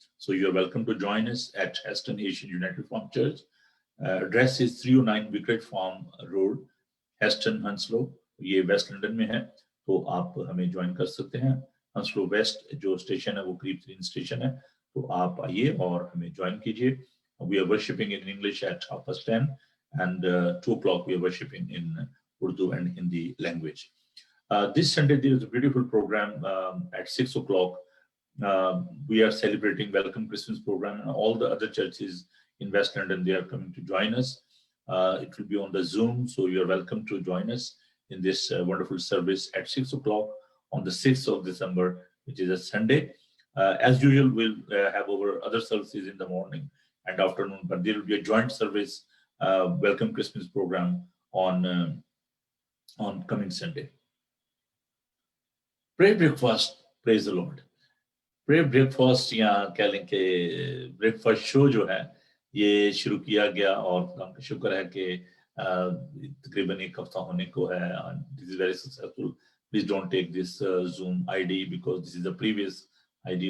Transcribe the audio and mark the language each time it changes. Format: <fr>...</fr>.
<en>So you are welcome to join us at Heston Asian United Form Church. Address is 309 Vicarage Farm Road, Heston, Hounslow.</en> <ur>یہ waste London میں ہے, تو آپ ہمیں جوائن کر سکتے ہیں. ہنسلو ویسٹ جو اسٹیشن ہے وہ قریب ترین اسٹیشن ہے, تو آپ آئیے اور ہمیں جوائن کیجیے.</ur> <en>We are worshiping in English at 10:30 and 2 o'clock we are worshiping in Urdu and Hindi language. This Sunday there is a beautiful program at 6 o'clock. We are celebrating Welcome Christmas program, and all the other churches in West London, they are coming to join us. It will be on the Zoom, so you are welcome to join us in this wonderful service at 6 o'clock on the 6th of December, which is a Sunday. As usual, we'll have our other services in the morning and afternoon, but there will be a joint service Welcome Christmas program on coming Sunday. Pray breakfast, praise the Lord. Pray breakfast</en> <ur>یا کہہ لیں کہ breakfast شو جو ہے یہ شروع کیا گیا, اور خدا کا شکر ہے کہ تقریباً 1 ہفتہ ہونے کو ہے.</ur> <en>This is very successful. Please don't take this Zoom ID because this is the previous ID.</en>